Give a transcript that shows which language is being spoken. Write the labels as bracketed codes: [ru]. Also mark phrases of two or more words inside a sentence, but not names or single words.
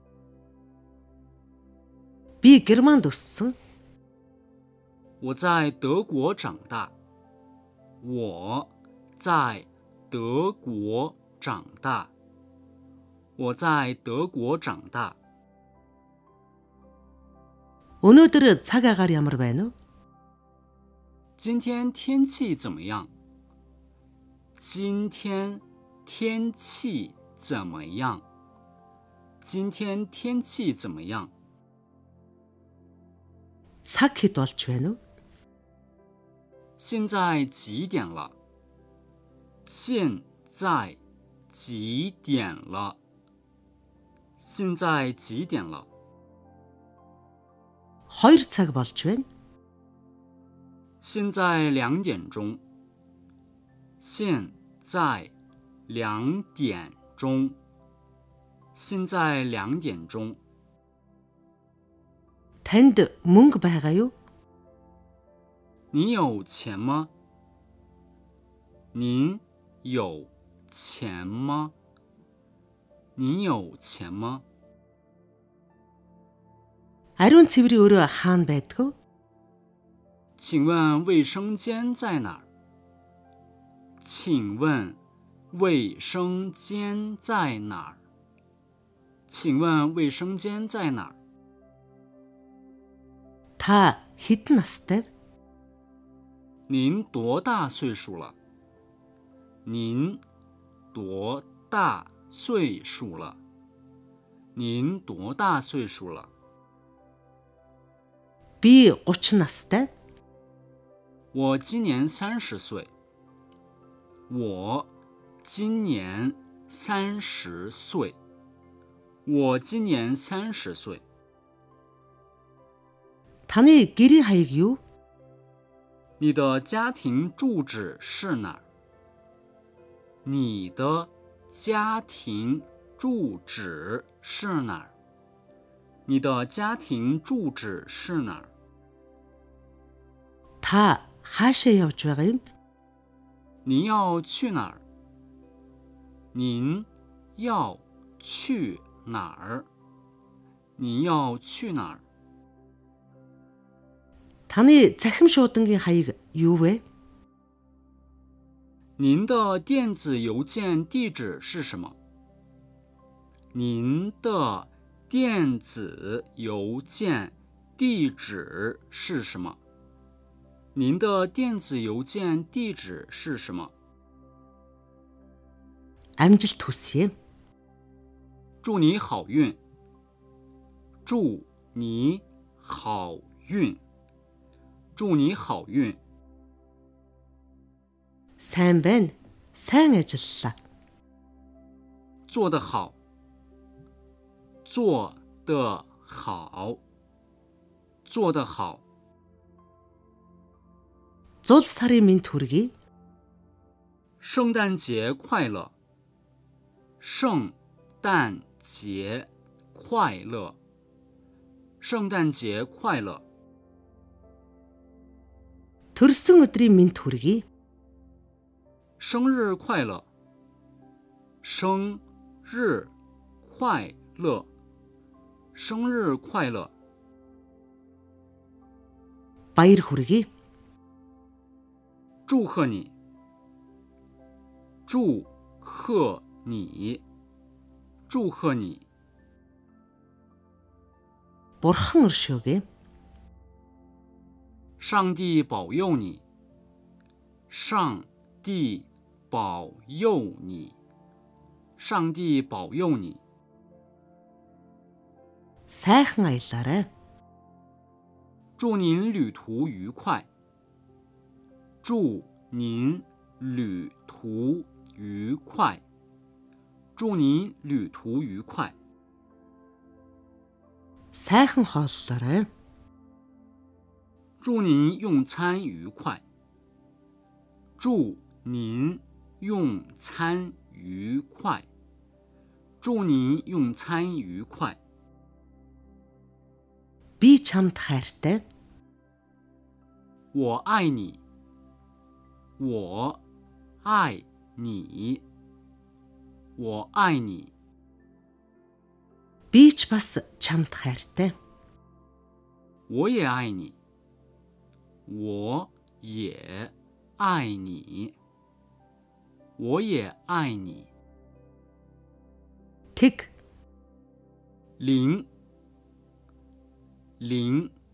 [mn] Би Германд өссөн. [zh] 我在德国长大。我在德国长大。我在德国长大。 [mn] Өнөөдөр цаг агаар ямар байна вэ? [zh] 今天天气怎么样？今天天气怎么样？今天天气怎么样？ [mn] Цаг хэд болж байна вэ? [zh] 现在几点了？现在几点了？现在几点了？ [mn] 2 цаг болж байна. [zh] 现在2点钟。现在2点钟。现在2点钟。 [mn] Танд мөнгө байгаа юу? [zh] 你有钱吗？您有钱吗？你有钱吗？ [mn] Ариун цэврийн өрөө хаана байдаг вэ? [zh] 请问卫生间在哪儿？请问卫生间在哪儿？请问卫生间在哪儿？ [mn] Та хэдэн настай вэ? [zh] 您多大岁数了？您多大岁数了？您多大岁数了？ [mn] Би 30 настай. [zh] 我今年30岁。我今年30岁。我今年30岁。 [mn] Таны гэрийн хаяг юу? [zh] 你的家庭住址是哪儿？你的家庭住址是哪儿？你的家庭住址是哪儿？ [mn] Та хаашаа явж байгаа юм? [zh] 你要去哪儿？ 您要去哪儿？您要去哪儿？ [mn] таны захим шуудангийн хаяг юу вэ? [zh] 您的电子邮件地址是什么？您的电子邮件地址是什么？您的电子邮件地址是什么？ [mn] амжилт хүсье. [zh] 祝你好运。祝你好运。祝你好运。 [mn] сайн байна. сайн ажиллалаа. [zh] 做得好。做得好。做得好。 [mn] зул сарын мэнд хүргэе. [zh] 圣诞节快乐。圣诞节快乐。圣诞节快乐。 [mn] төрсөн өдрийн мэнд хүргэе. [zh] 生日快乐。生日快乐。生日快乐。 [mn] баяр хүргэе. [zh] 祝贺你。祝贺你。祝贺你。 [mn] бурхан өршөөгэй. [zh] 上帝保佑你。上帝保佑你。上帝保佑你。 [mn] сайхан аялаарай. [zh] 祝您旅途愉快。祝您旅途愉快。祝您旅途愉快。 [mn] сайхан хооллоорой. [zh] 祝您用餐愉快。祝您用餐愉快。祝您用餐愉快。 [mn] би чамд хайртай. [zh] 我爱你。我爱你。我爱你。 [mn] би ч бас чамд хайртай. [zh] 我也爱你。我也爱你。我也爱你。 [mn] тэг. [zh] 零。零。